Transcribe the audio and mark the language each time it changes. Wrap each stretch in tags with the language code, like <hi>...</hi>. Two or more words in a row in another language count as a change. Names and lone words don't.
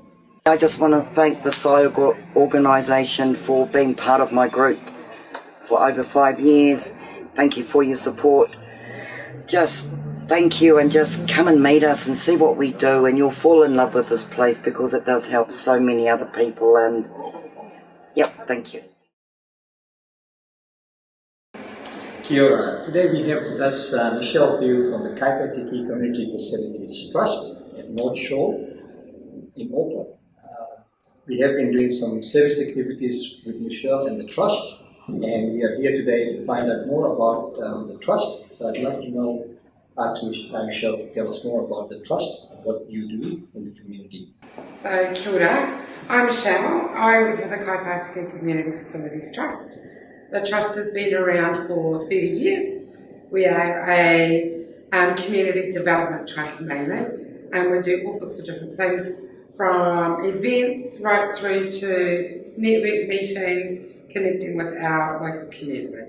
<en>I just want to thank the SSIO organisation for being part of my group for over 5 years. Thank you for your support. Just thank you, and just come and meet us and see what we do, and you'll fall in love with this place because it does help so many other people. And yep, thank you.</en> <mi>Kia ora.</mi> <en>Today we have with us Michelle View from the Kaipatiki Community Facilities Trust at North Shore in Auckland. We have been doing some service activities with Michelle and the Trust, and we are here today to find out more about the Trust. So I'd love to know, ask Michelle to tell us more about the Trust and what you do in the community. So,</en> <mi>kia ora.</mi> <en>I'm Michelle. I work for the Kaipatiki Community Facilities Trust. The Trust has been around for 30 years. We are a community development trust mainly, and we do all sorts of different things, from events right through to network meetings, connecting with our local community.</en>